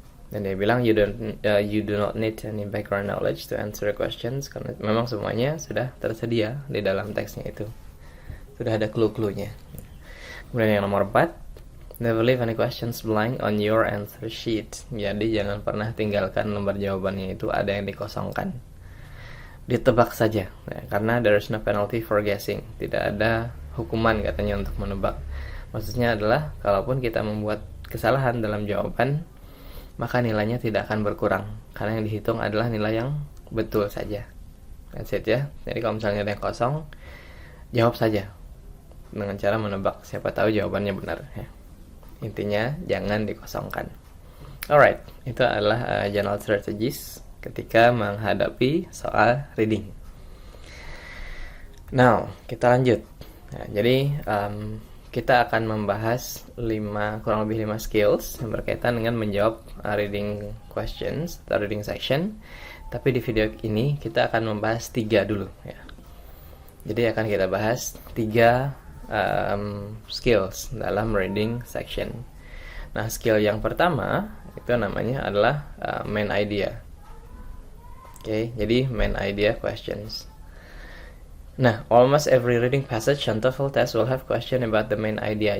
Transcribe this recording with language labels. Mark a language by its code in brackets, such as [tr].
[id] Dan dia bilang [en] you do not need any background knowledge to answer questions [id] karena memang semuanya sudah tersedia di dalam teksnya itu. Sudah ada clue-cluenya. Kemudian yang nomor 4, [en] never leave any questions blank on your answer sheet. [id] Jadi jangan pernah tinggalkan lembar jawabannya itu ada yang dikosongkan. Ditebak saja karena [en] there is no penalty for guessing. [id] Tidak ada hukuman katanya untuk menebak. Maksudnya adalah kalaupun kita membuat kesalahan dalam jawaban, maka nilainya tidak akan berkurang karena yang dihitung adalah nilai yang betul saja. [en] That's it [id] ya. Jadi kalau misalnya ada yang kosong, jawab saja dengan cara menebak, siapa tahu jawabannya benar ya. Intinya jangan dikosongkan. Alright, itu adalah general strategies ketika menghadapi soal reading. Now, kita lanjut. Jadi kita akan membahas kurang lebih 5 skills yang berkaitan dengan menjawab reading questions atau reading section. Tapi di video ini kita akan membahas 3 dulu ya. Jadi akan kita bahas 3 skills dalam reading section. Nah, skill yang pertama itu namanya adalah main idea. Oke, jadi main idea questions. [en] Nah, almost every reading passage on TOEFL test will have question about the main idea.